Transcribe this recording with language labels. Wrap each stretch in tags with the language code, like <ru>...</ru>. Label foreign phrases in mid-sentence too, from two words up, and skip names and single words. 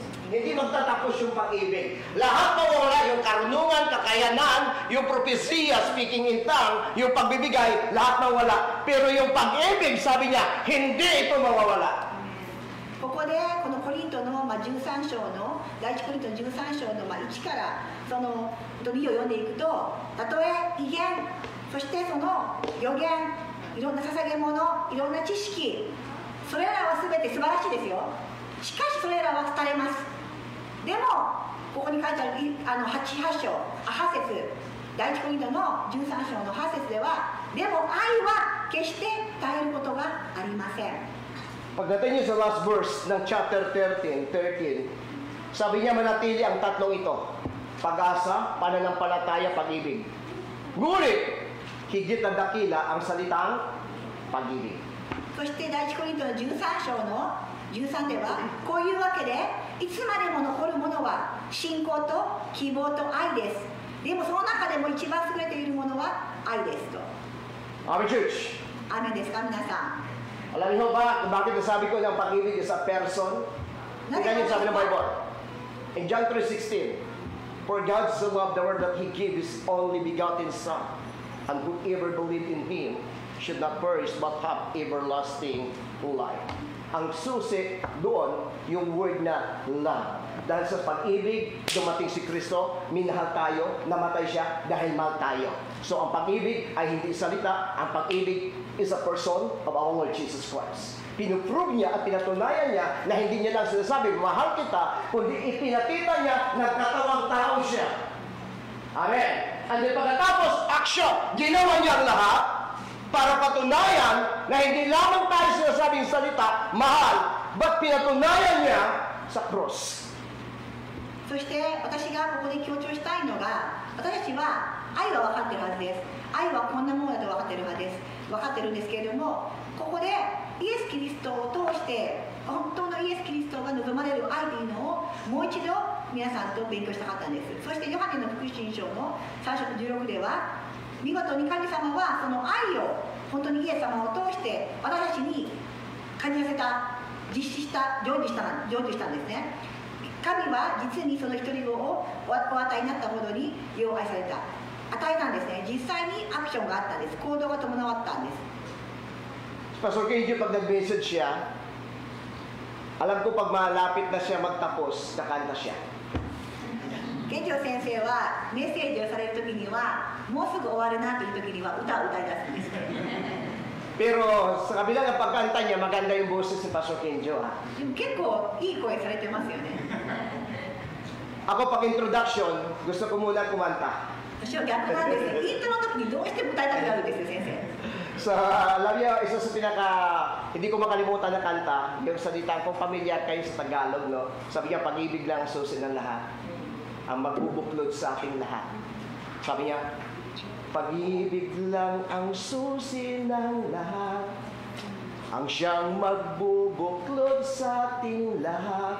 <tl>Hindi magtatapos yung pag-ibig. Lahat mawawala, yung karunungan, kakayanan, yung propesya,</tl> <en>speaking in tongue,</en> <tl>yung pagbibigay, lahat mawawala. Pero yung pag-ibig, sabi niya, hindi ito mawawala.</tl> <ja>ここでこのコリントの13章の第一コリントの13章の1からその2を読んでいくと、たとえ威厳、そしてその予言、いろんな捧げ物、いろんな知識、それらは全て素晴らしいですよ。しかしそれらは伝えます。でもここに書いてある8章、8節、第一コリントの13章の8節では、でも愛は決して伝えることがありません。</ja> <tl>Pagdating niyo sa</tl> <en>last verse</en> <tl>ng chapter 13, sabi niya manatili ang tatlong ito. Pag-asa, pananampalataya, pag-ibig. Ngunit, higit na dakila ang salitang pag-ibig.</tl> <ja>そして第一コリントの13章の13では、こういうわけでいつまでも残るものは信仰と希望と愛です。でもその中でも一番優れているものは愛ですと。</ja> <en>Amen, church.</en> <ja>アーメンですか皆さん。</ja> <tl>Alam niyo ba bakit nasabi ko ng pag-ibig</tl> <en>is a person?</en> <tl>Tingnan niyo sabi ng Bible.</tl> <en>In John 3:16, for God so loved the world that He gave His only begotten Son, and whoever believed in Him should not perish but have everlasting life.</en> <tl>Ang susi doon, yung word na love. Dahil sa pag-ibig, dumating si Kristo, minahal tayo, namatay siya dahil mahal tayo. So ang pag-ibig ay hindi salita, ang pag-ibig</tl> <en>is a person of our Lord Jesus Christ.</en> <tl>Pinuprove niya at pinatunayan niya na hindi niya lang sinasabi, mahal kita, kundi ipinakita niya, nagkatawang tao siya. Amen.</tl> <en>And then</en> <tl>pagkatapos, action, ginawa niya ang lahat para patunayan na hindi lamang tayo sinasabing salita, mahal, but pinatunayan niya sa cross.</tl> <ja>そして私がここで強調したいのが、私たちは愛は分かってるはずです。愛はこんなものだと分かってるはずです。分かってるんですけれども、ここでイエス・キリストを通して本当のイエス・キリストが望まれる愛というのをもう一度皆さんと勉強したかったんです。そしてヨハネの福音書の3章16では、見事に神様はその愛を本当にイエス様を通して私たちに感じさせた、実施した、成就したんですね。神は実にその一人子をお与えになったほどによう愛された、与えたんですね。実際にアクションがあったんです。行動が伴ったんです。</ja> <tl>Pastor KJ, pag nag-message siya, alam ko pag malapit na siya magtapos, nakanta siya.</tl> <ja>健丈先生はメッセージをされる時にはもうすぐ終わるなという時には歌を歌い出すんです。</ja> <tl>Pero sa kabila ng pagkanta niya, maganda yung boses ni Pastor Kenjo.</tl> <ja>でも結構いい声されてますよね。</ja> <tl>Ako pag introduction, gusto ko muna kumanta.</tl> <ja>私は逆なんですよ。イントロの時にどうしても歌いたくなるんですよ、先生。</ja> <tl>Sa alam niyo, isa sa hindi ko makalimutan na kanta, yung salita kong pamilyar kayo sa Tagalog, no? Sabi niya, pag-ibig lang ang susi ng lahat. Ang magbubuklod sa ating lahat. Sabi niya, pag-ibig lang ang susi ng lahat, ang siyang magbubuklod sa ating lahat.</tl>